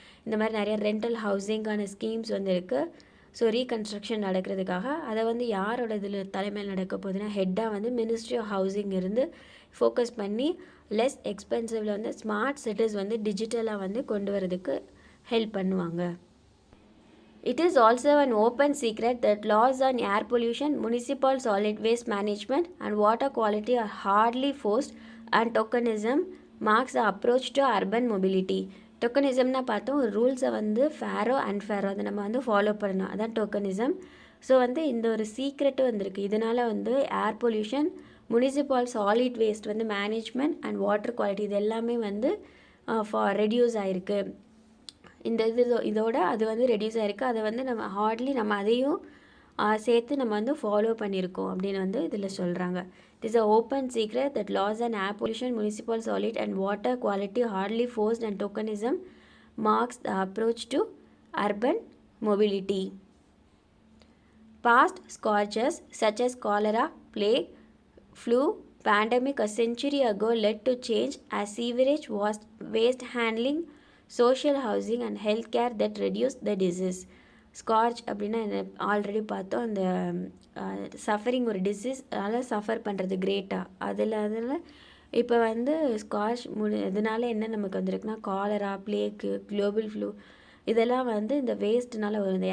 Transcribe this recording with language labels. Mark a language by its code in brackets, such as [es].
[ta] இந்த மாதிரி நிறைய ரெண்டல் ஹவுசிங்கான ஸ்கீம்ஸ் வந்து இருக்குது. ஸோ ரீகன்ஸ்ட்ரக்ஷன் நடக்கிறதுக்காக அதை வந்து யாரோட இதில் தலைமையில் நடக்க போகுதுன்னா ஹெட்டாக வந்து மினிஸ்ட்ரி ஆஃப் ஹவுசிங் இருந்து ஃபோக்கஸ் பண்ணி லெஸ் எக்ஸ்பென்சிவில் வந்து ஸ்மார்ட் சிட்டிஸ் வந்து டிஜிட்டலாக வந்து கொண்டு வரதுக்கு ஹெல்ப் பண்ணுவாங்க. [en] It is also an open secret that laws on air pollution, municipal solid waste management, and water quality are hardly forced, and tokenism marks the approach to urban mobility. [ta] டொக்கனிசம்னா பார்த்தோம் ஒரு ரூல்ஸை வந்து ஃபேரோ அன்ஃபேரோ அதை நம்ம வந்து follow பண்ணணும், அதான் டொக்கனிசம். So வந்து இந்த ஒரு சீக்ரெட்டும் வந்திருக்கு. இதனால் வந்து air pollution, municipal solid waste வந்து மேனேஜ்மெண்ட் அண்ட் வாட்டர் குவாலிட்டி இது எல்லாமே வந்து ரெடியூஸ் ஆகிருக்கு. இந்த இதோட அது வந்து ரெடியூஸ் ஆகிருக்கு. அதை வந்து நம்ம அதையும் சேர்த்து நம்ம வந்து ஃபாலோ பண்ணியிருக்கோம் அப்படின்னு வந்து இதில் சொல்கிறாங்க. [en] It is a open secret that laws and air pollution, municipal solid and water quality hardly forced and tokenism marks the approach to urban mobility. Past scourges such as cholera, plague, flu, pandemic a century ago led to change as sewerage, waste handling, social housing and healthcare that reduce the disease. [ta] Scorch அப்படின்னா already பார்த்தோம், அந்த suffering ஒரு disease அதனால் suffer பண்ணுறது கிரேட்டாக அதில் இப்போ வந்து scorch இதனால என்ன நமக்கு வந்திருக்குன்னா காலரா, பிளேக்கு, குளோபல் ஃப்ளூ இதெல்லாம் வந்து இந்த வேஸ்ட்னால வரும்.